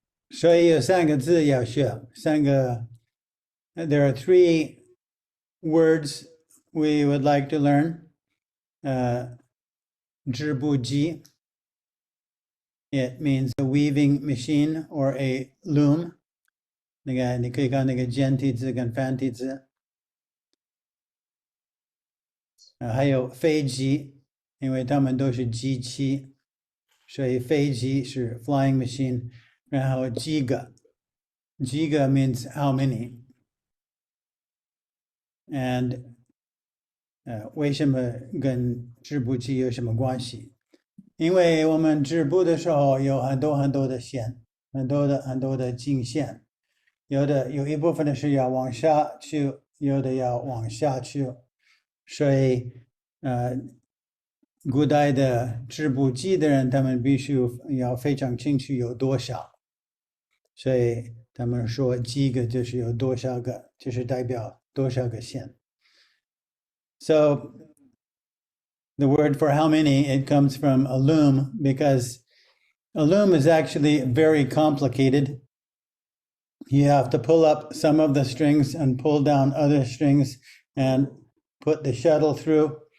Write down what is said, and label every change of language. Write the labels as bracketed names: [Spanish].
[Chinese] 所以有三个字要学，三个。 [English] There are three words we would like to learn. 织布机 it means a weaving machine or a loom. [Chinese] 那个你可以看那个简体字跟繁体字。还有飞机，因为它们都是机器，所以飞机是 [English] flying machine。然后giga means how many. [Chinese] And 为什么跟织布机有什么关系？因为我们织布的时候有很多的线，很多的经线，有一部分的是要往下去，有的要往下去，所以古代的织布机的人，他们必须要非常清楚有多少，所以他们说几个就是有多少个，就是代表多少个线。 [English] So the word for how many, it comes from a loom, because a loom is actually very complicated. You have to pull up some of the strings and pull down other strings and put the shuttle through.